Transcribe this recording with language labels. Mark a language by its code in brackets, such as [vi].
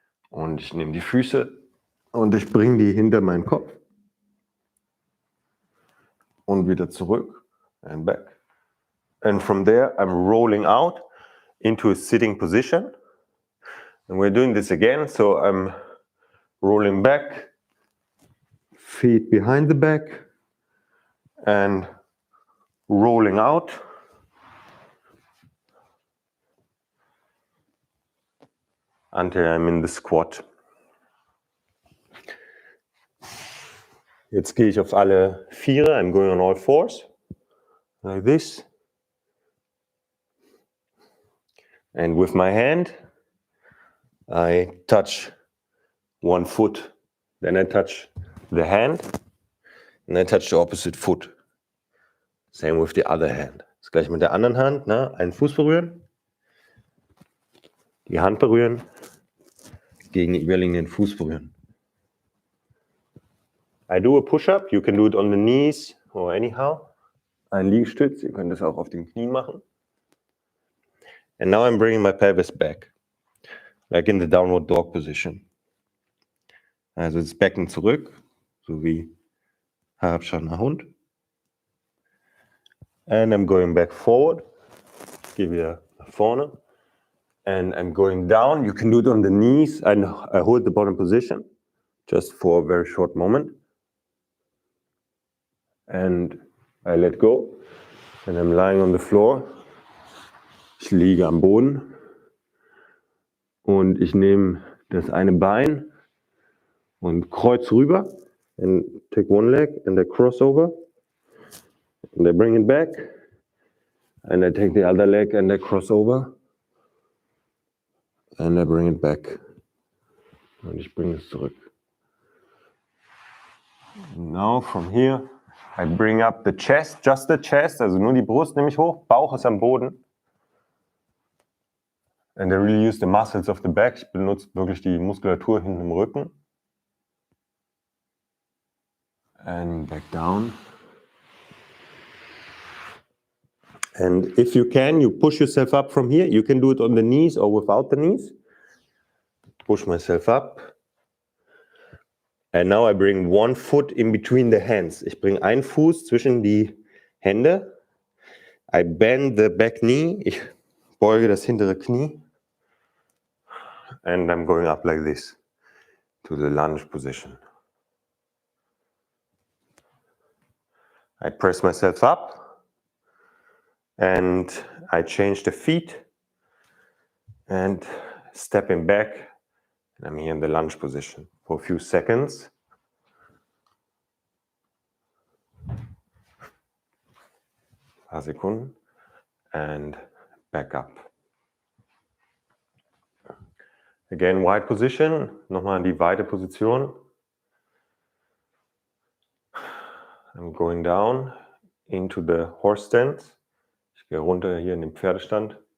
[de] Und ich nehme die Füße und ich bringe die hinter meinen Kopf. Und wieder zurück [en] and back. And from there I'm rolling out into a sitting position. And we're doing this again, so I'm rolling back, feet behind the back, and rolling out. Until I'm in the squat. [de] Jetzt gehe ich auf alle Viere. [en] I'm going on all fours. Like this. And with my hand, I touch one foot. Then I touch the hand. And I touch the opposite foot. Same with the other hand. [de] Das gleiche mit der anderen Hand. Ne? Einen Fuß berühren. Die Hand berühren. Gegenüberliegenden Fuß berühren. [en] I do a push-up. You can do it on the knees or anyhow. [de] Ein Liegestütz. Ihr könnt es auch auf den Knien machen. [en] And now I'm bringing my pelvis back. Like in the downward dog position. [de] Also das Becken zurück. So wie herabschauender Hund. [en] And I'm going back forward. [de] Ich gehe wieder nach vorne. [en] And I'm going down. You can do it on the knees. I hold the bottom position just for a very short moment. And I let go. And I'm lying on the floor. [de] Ich liege am Boden. Und ich nehme das eine Bein und kreuz rüber. [en] And take one leg and I cross over. And I bring it back. And I take the other leg and I cross over. And I bring it back. [de] Und ich bringe es zurück. [en] Now from here, I bring up the chest, just the chest, [de] also nur die Brust nehme ich hoch, Bauch ist am Boden. [en] And I really use the muscles of the back. [de] Ich benutze wirklich die Muskulatur hinten im Rücken. [en] And back down. And if you can, you push yourself up from here. You can do it on the knees or without the knees. push myself up. And now I bring one foot in between the hands. [de] Ich bringe einen Fuß zwischen die Hände. [en] I bend the back knee. [de] Ich beuge das hintere Knie. [en] And I'm going up like this to the lunge position. I press myself up and I change the feet and stepping back. And I'm here in the lunge position for a few seconds. [de] Paar Sekunden. [en] And back up. Again, wide position. [de] Nochmal in die weite Position. [en] I'm going down into the horse stance. [de] Ich gehe runter hier in den Pferdestand.